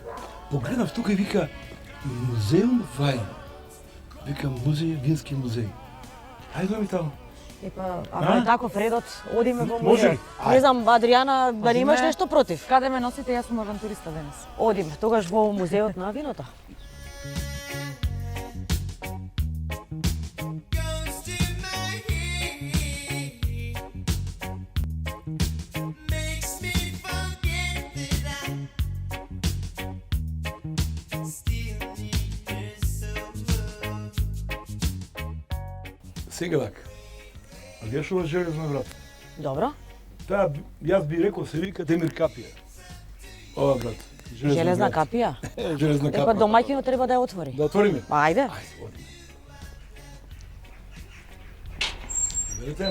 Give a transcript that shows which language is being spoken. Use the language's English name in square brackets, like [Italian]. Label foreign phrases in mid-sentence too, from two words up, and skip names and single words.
[Macedonian] Погледнав тука и вика [English] museum wine. [Macedonian] Вика музеј, вински музеј. Ајде ми таму. Епа, ако е таков редот, одиме во Може музеј. ли? Не знам, Адријана, дали имаш Не. нешто против? Каде ме носите, јас сум авантуриста денес. Одиме, тогаш во музеот на виното. [English] Goes to my head, makes me forget that I still need her so much. [Macedonian] Сега вака. А гледаш ова железна врата? Добро. Таа, јас би рекол се вика Демир Капија. Ова врата. Железна капија. Железна Епа капија. домаќинот треба да ја отвори. Да отвориме? Ајде. Ајде, одиме. Видите?